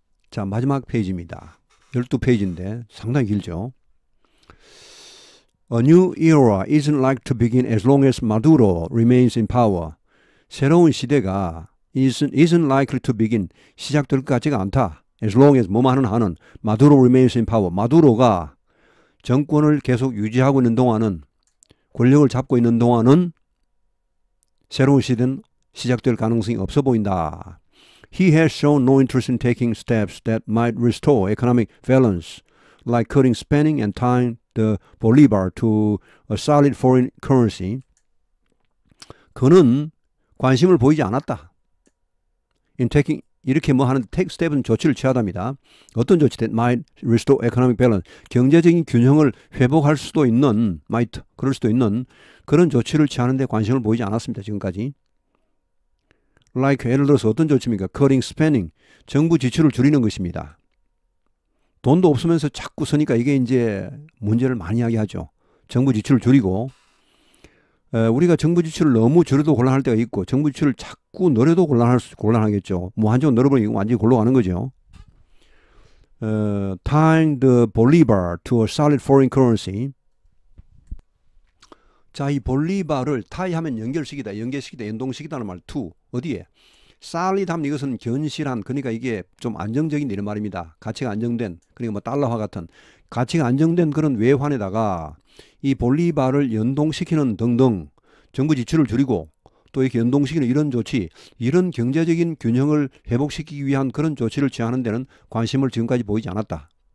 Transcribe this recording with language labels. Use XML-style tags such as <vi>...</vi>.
<ko>자, 마지막 페이지입니다. 12페이지인데 상당히 길죠.</ko> <en>A new era isn't like to begin as long as Maduro remains in power.</en> <ko>새로운 시대가</ko> <en>isn't likely to begin.</en> <ko>시작될 것 같지가 않다.</ko> <en>As long as</en> <ko>뭐만 하는</ko> <en>Maduro remains in power.</en> <ko>마두로가 정권을 계속 유지하고 있는 동안은 권력을 잡고 있는 동안은 새로운 시대는 시작될 가능성이 없어 보인다.</ko> <en>He has shown no interest in taking steps that might restore economic balance, like cutting spending and tying the bolivar to a solid foreign currency.</en> <ko>그는 관심을 보이지 않았다.</ko> <en>In taking</en> <ko>이렇게 뭐 하는</ko> <en>take step</en> <ko>은 조치를 취하답니다. 어떤 조치?</ko> <en>That might restore economic balance.</en> <ko>경제적인 균형을 회복할 수도 있는 might 그럴 수도 있는 그런 조치를 취하는데 관심을 보이지 않았습니다. 지금까지. Like 예를 들어서 어떤 조치입니까?</ko> <en>Cutting spending.</en> <ko>정부 지출을 줄이는 것입니다. 돈도 없으면서 자꾸 쓰니까 이게 이제 문제를 많이 야기하죠. 정부 지출을 줄이고 우리가 정부 지출을 너무 줄여도 곤란할 때가 있고 정부 지출을 자꾸 늘려도 곤란하겠죠. 무한정으로 늘어버리면 완전히 골로 가는 거죠.</ko> <en>Tying the bolivar to a solid foreign currency.</en> <ko>자, 이 볼리바를 타이하면 연결시키다, 연계시키다, 연동시키다는 말 to 어디에? solid 하면 이것은 견실한 그러니까 이게 좀 안정적인 이런 말입니다. 가치가 안정된 그러니까 뭐 달러화 같은 가치가 안정된 그런 외환에다가 이 볼리바를 연동시키는 등등 정부 지출을 줄이고 또 이렇게 연동시키는 이런 조치 이런 경제적인 균형을 회복시키기 위한 그런 조치를 취하는 데는 관심을 지금까지 보이지 않았다.</ko>